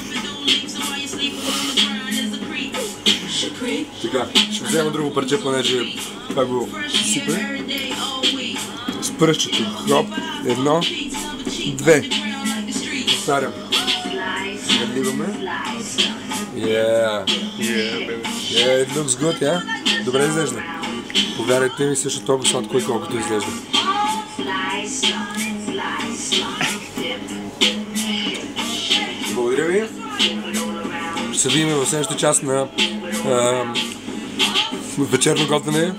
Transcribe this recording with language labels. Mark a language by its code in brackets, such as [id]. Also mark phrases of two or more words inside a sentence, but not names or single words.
[bg] Така, ще взема друго парче, понеже това го сипе. С пръстчето. Хроп. 1, 2. Повтарям. Наливаме. [en] Yeah, it looks good, yeah? [bg] Добре изглежда. Повярвайте ми, също толкова сладко и колкото изглежда. Благодаря ви. Ще се видим в следващата част на вечерно готвене.